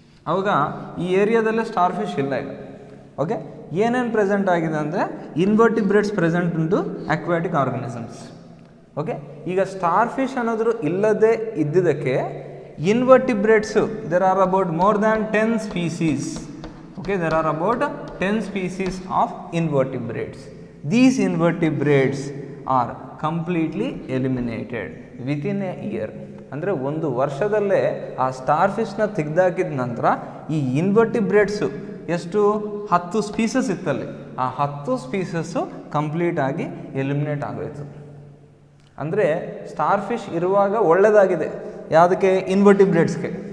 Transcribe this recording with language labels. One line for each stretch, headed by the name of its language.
Kannada: ಅವಾಗ ಈ ಏರಿಯಾದಲ್ಲೇ star fish ಇಲ್ಲ ಈಗ. ಓಕೆ, ಏನೇನು ಪ್ರೆಸೆಂಟ್ ಆಗಿದೆ ಅಂದರೆ ಇನ್ವರ್ಟಿಬ್ರೇಟ್ಸ್ ಪ್ರೆಸೆಂಟ್ ಉಂಟು ಅಕ್ವಾಟಿಕ್ ಆರ್ಗನಿಸಮ್ಸ್. ಓಕೆ, ಈಗ ಸ್ಟಾರ್ ಫಿಶ್ ಅನ್ನೋದ್ರು ಇಲ್ಲದೆ ಇದ್ದಿದ್ದಕ್ಕೆ ಇನ್ವರ್ಟಿಬ್ರೇಟ್ಸು
English: There are about more than 10 species. Okay, there are about 10 species of invertebrates. These invertebrates are completely eliminated within a year.
Kannada: ಅಂದರೆ ಒಂದು ವರ್ಷದಲ್ಲೇ ಆ ಸ್ಟಾರ್ ಫಿಶ್ನ ತೆಗೆದಾಕಿದ ನಂತರ ಈ ಇನ್ವರ್ಟಿಬ್ರೇಟ್ಸು ಎಷ್ಟು 10 ಸ್ಪೀಸಸ್ ಇತ್ತಲ್ಲಿ, ಆ 10 ಸ್ಪೀಸಸ್ಸು ಕಂಪ್ಲೀಟಾಗಿ ಎಲಿಮಿನೇಟ್ ಆಗೋಯ್ತು. ಅಂದರೆ ಸ್ಟಾರ್ ಫಿಶ್ ಇರುವಾಗ ಒಳ್ಳೆಯದಾಗಿದೆ ಯಾವುದಕ್ಕೆ, ಇನ್ವರ್ಟಿಬ್ರೇಟ್ಸ್ಗೆ.